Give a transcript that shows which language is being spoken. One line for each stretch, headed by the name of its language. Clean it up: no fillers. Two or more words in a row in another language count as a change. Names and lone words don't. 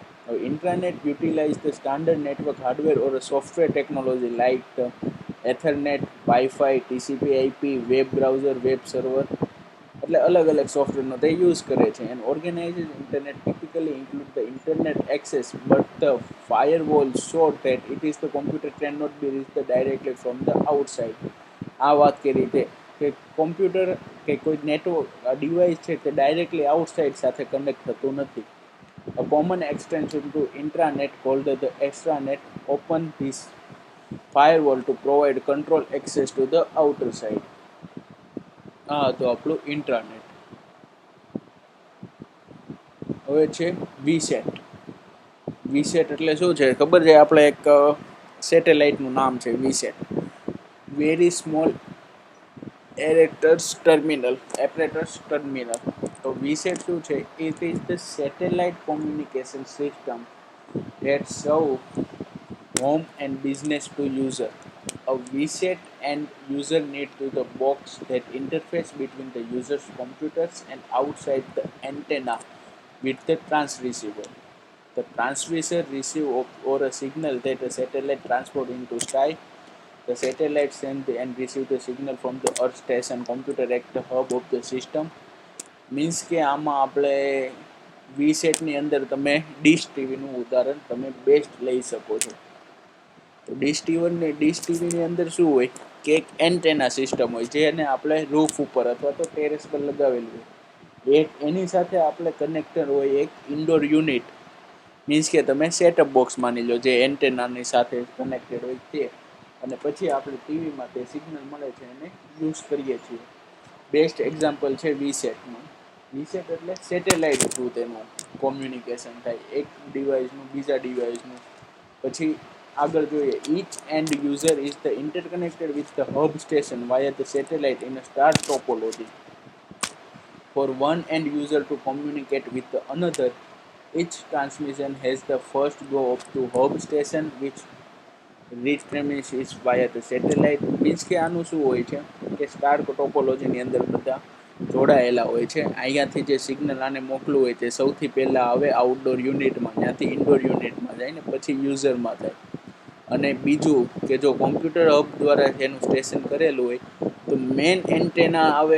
English: હવે intranet utilize the standard network hardware or software technology like Ethernet, WiFi, TCP IP, web browser, web server,
Gujarati: એટલે અલગ અલગ સોફ્ટવેરનો તે યુઝ કરે છે.
English: and organized internet typically include the internet access but the firewall so that it is the computer cannot be reached directly from the outside.
Gujarati: આ વાત કરી કે કોમ્પ્યુટર કે કોઈ
English: network device
Gujarati: છે તે
English: directly outside
Gujarati: સાથે કનેક્ટ થતું નથી.
English: A common extension to intranet called the extranet open this firewall to provide control access to the outer side.
Gujarati: આ હતું આપણું ઇન્ટ્રાનેટ. હવે છે વીસેટ. વીસેટ એટલે શું છે ખબર છે? આપણે એક સેટેલાઇટનું નામ છે વીસેટ,
English: very small aperture terminal.
Gujarati: તો વીસેટ શું છે?
English: it is the satellite communication system that serve home and business to user. A VSAT and user need to the box that interface between the user's computers and outside the antenna with the transceiver. The transmitter receive or a signal that a satellite transport into sky. The satellite send and receive the signal from the earth station computer at the hub of the system.
Gujarati: મીન્સ કે આમાં આપણે વીસેટની અંદર તમે ડીશ ટીવીનું ઉદાહરણ તમે બેસ્ટ લઈ શકો છો. તો ડીશ ટીવીની અંદર શું હોય કે એક
English: antenna system
Gujarati: હોય, જેને આપણે રૂફ ઉપર અથવા તો ટેરેસ પર લગાવેલું હોય. એની સાથે આપણે કનેક્ટર હોય એક
English: indoor unit.
Gujarati: મીન્સ કે તમે
English: setup box
Gujarati: માની લો, જે એન્ટેનાની સાથે કનેક્ટેડ હોય તે. અને પછી આપણે ટીવીમાં તે સિગ્નલ મળે છે એને યુઝ કરીએ છીએ.
English: best example
Gujarati: છે વીસેટનું. વીસેટ એટલે
English: satellite through
Gujarati: તેનું કોમ્યુનિકેશન થાય, એક ડિવાઇસનું બીજા ડિવાઇસનું. પછી આગળ જોઈએ,
English: each end user is the interconnected with the hub station via the satellite in a star topology. For one end user to communicate with the another, each transmission has the first go up to hub station which reach premises via the satellite.
Gujarati: મીન્સ કે આનું શું હોય છે કે
English: star topology
Gujarati: અંદર બધા જોડાયેલા હોય છે. અહીંયાથી જે સિગ્નલ આને મોકલવું હોય તે સૌથી પહેલાં આવે
English: outdoor unit,
Gujarati: ત્યાંથી
English: indoor unit
Gujarati: જાય ને પછી યુઝરમાં થાય. અને બીજું કે જો
English: computer hub
Gujarati: દ્વારા એનું સ્ટેશન કરેલું હોય તો
English: main antenna
Gujarati: આવે.